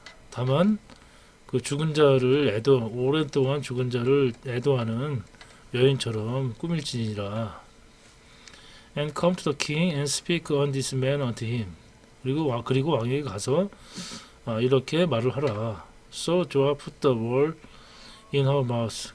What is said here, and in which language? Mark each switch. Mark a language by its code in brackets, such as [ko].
[ko] 다만 그 죽은 자를 오랫동안 죽은 자를 애도하는 여인처럼 꾸밀지니라. [en] And come to the king and speak on this man unto him. [ko] 그리고 왕에게 가서 이렇게 말을 하라. [en] So Joab put the word in her mouth.